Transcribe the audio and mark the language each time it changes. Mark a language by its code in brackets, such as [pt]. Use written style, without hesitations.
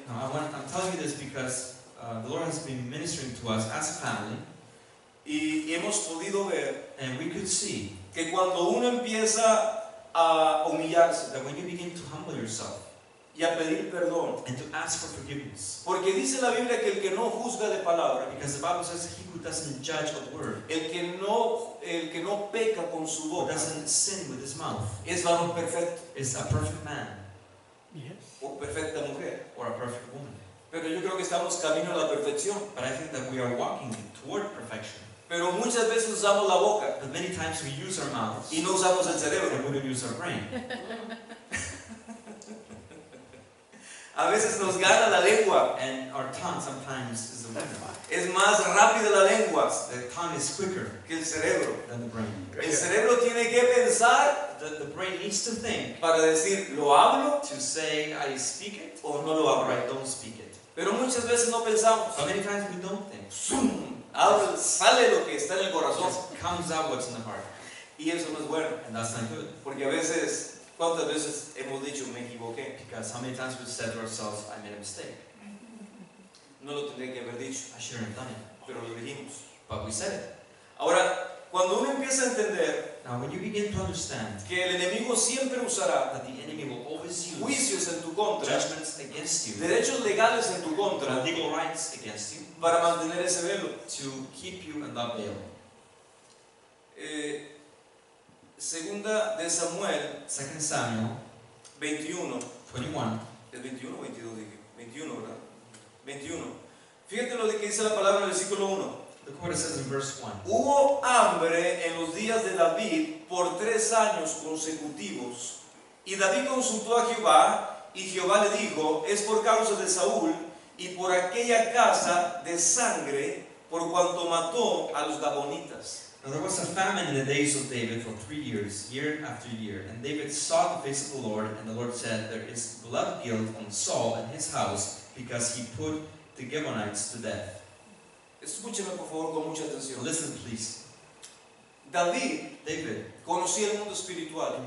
[en] Now, I'm telling you this because the Lord has been ministering to us as a family, [es] Y hemos podido ver [en] and we could see [es] que cuando uno empieza a humillarse [en] that when you begin to humble yourself [es] y a pedir perdón, [en] and to ask for forgiveness, [es] porque dice la Biblia que el que no juzga de palabra, [en] because the Bible says he who doesn't judge a word, [es] el que no peca con su [en] who [es] boca, [en] doesn't sin with his mouth, [es] es varón perfecto [en] is a perfect man [es] o perfecta mujer. [en] or a perfect woman. [es] Pero yo creo que estamos camino a la perfección. [en] But I think that we are walking toward perfection. [es] Pero muchas veces usamos la boca [en] But many times we use our mouths [es] y no usamos el cerebro. [en] and we don't use our brain. [es] A veces nos gana la lengua. [en] And our tongue sometimes is the winner. [es] Es más rápida la lengua [en] The tongue is quicker [es] que el cerebro. [en] than the brain. [es] El cerebro tiene que pensar [en] The brain needs to think [es] para decir, ¿lo hablo [en] to say, I speak it, [es] o no lo [en] or [es] hablo? [en] I don't speak it. [es] Pero muchas veces no pensamos. [en] But many times we don't think. ¡Zum! [es] Habla, sale lo que está en el [en] It [es] corazón. [en] just comes out what's in the heart. [es] Y eso no es bueno. [en] And that's not good. [es] Porque a veces, ¿cuántas veces hemos dicho, me equivoqué? [en] Because how many times we've said to ourselves, I made a mistake. [es] No lo tendría que haber dicho, [en] I shouldn't have done it. [es] pero lo dijimos. [en] But we said it. [es] Ahora, cuando uno empieza a entender [en] Now when you begin to understand [es] que el enemigo siempre usará [en] that the enemy will always use [es] juicios en tu contra, [en] judgments against you, [es] derechos legales en tu contra, [en] legal rights against you, [es] para mantener ese velo. [en] to keep you in that veil. [es] Segunda de Samuel [en] 2 Samuel [es] 21. [en] 21. [es] ¿Es 21 o 22? Dije. 21, ¿verdad? 21. Fíjate lo que dice la palabra en el versículo 1. [en] Look what it says in verse 1. [es] Hubo hambre en los días de David por 3 años consecutivos. Y David consultó a Jehová, y Jehová le dijo, es por causa de Saúl y por aquella casa de sangre, por cuanto mató a los Gabonitas. [en] Now there was a famine in the days of David for 3 years, year after year. And David sought the face of the Lord, and the Lord said, there is blood guilt on Saul and his house, because he put the Gibeonites to death. [es] Escúcheme por favor con mucha atención. [en] Listen please. [es] David [en] David [es] conocía el mundo espiritual.